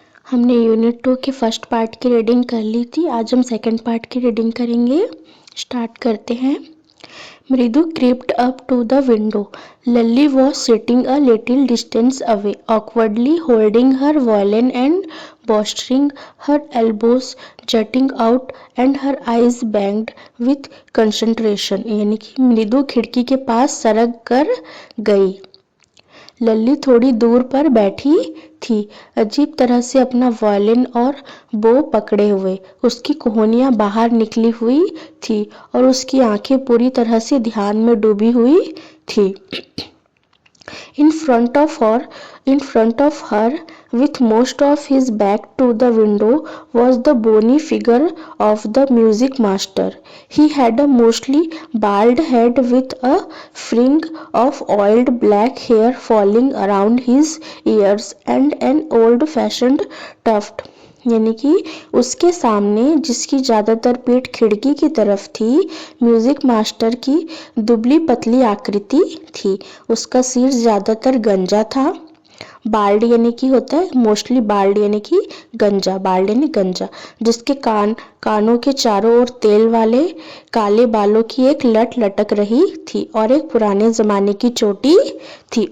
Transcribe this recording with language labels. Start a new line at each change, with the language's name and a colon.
Hindi: हमने यूनिट 2 के first part की रीडिंग कर ली थी। आज हम सेकंड पार्ट की रीडिंग करेंगे। स्टार्ट करते हैं।
English: Mridu crept up to the window. Lily was sitting a little distance away, awkwardly holding her violin and bolstering her elbows jutting out and her eyes banged with concentration.
Hindi: यानी कि मृदु खिड़की के पास सरक कर गई। लल्ली थोड़ी दूर पर बैठी थी, अजीब तरह से अपना वायलिन और बो पकड़े हुए। उसकी कोहनियां बाहर निकली हुई थी और उसकी आंखें पूरी तरह से ध्यान में डूबी हुई थी।
English: In front of her, with most of his back to the window, was the bony figure of the music master. He had a mostly bald head with a fring of oiled black hair falling around his ears and an old-fashioned tuft.
Hindi: यानी कि उसके सामने, जिसकी ज्यादातर पीठ खिड़की की तरफ थी, म्यूजिक मास्टर की दुबली पतली आकृति थी। उसका सिर ज्यादातर गंजा था। बाल्ड यानी कि होता है
English: mostly bald
Hindi: यानी कि गंजा, बाल्ड यानी गंजा, जिसके कानों के चारों ओर तेल वाले काले बालों की एक लट लटक रही थी और एक पुराने जमाने की चोटी थी।